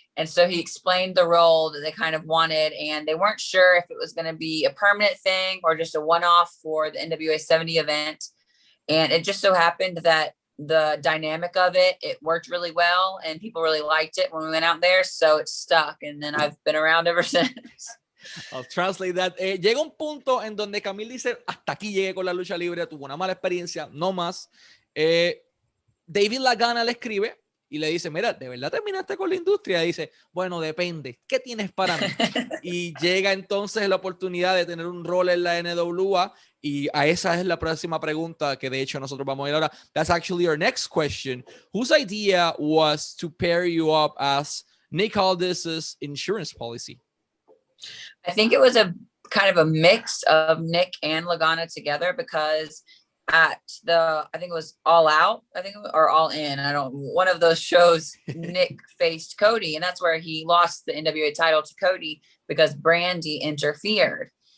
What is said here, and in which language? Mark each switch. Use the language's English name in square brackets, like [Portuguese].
[English] And so he explained the role that they kind of wanted, and they weren't sure if it was going to be a permanent thing or just a one-off for the NWA 70 event. And it just so happened that the dynamic of it worked really well, and people really liked it when we went out there. So it stuck, and then I've been around ever since. I'll translate that. [Spanish] Llega un punto en donde Kamille dice, hasta aquí llegué con la lucha libre, tuvo una mala experiencia, no más. David Lagana le escribe y le dice, mira, ¿de verdad terminaste con la industria? Y dice, bueno, depende. ¿Qué tienes para mí? Y llega entonces la oportunidad de tener un rol en la NWA, y a esa es la próxima pregunta que de hecho nosotros vamos a ir ahora. [English] That's actually our next question. Whose idea was to pair you up as Nick Aldis's insurance policy? I think it was a kind of a mix of Nick and Lagana together, because at I think it was All Out, or All In, one of those shows, Nick faced Cody, and that's where he lost the NWA title to Cody because Brandy interfered.